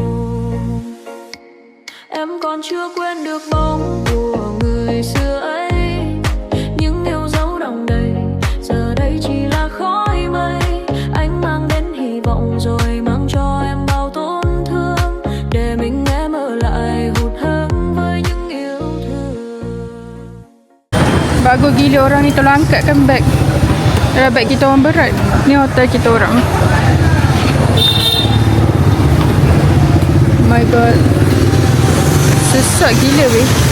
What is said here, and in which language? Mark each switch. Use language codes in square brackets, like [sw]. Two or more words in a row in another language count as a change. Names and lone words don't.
[vi] Em còn chưa quên được bóng của người xưa ấy. Những yêu dấu đong đầy, giờ đây chỉ là khói mây. Anh mang đến hy vọng rồi mang cho em bao tổn thương. Để mình em ở lại hụt hẫng với những yêu thương. [ms] Bagus gila orang ni tolong angkatkan beg. Beg kita orang berat. Ni hotel kita orang. [en] Oh my god. [ms] Sesak gila weh.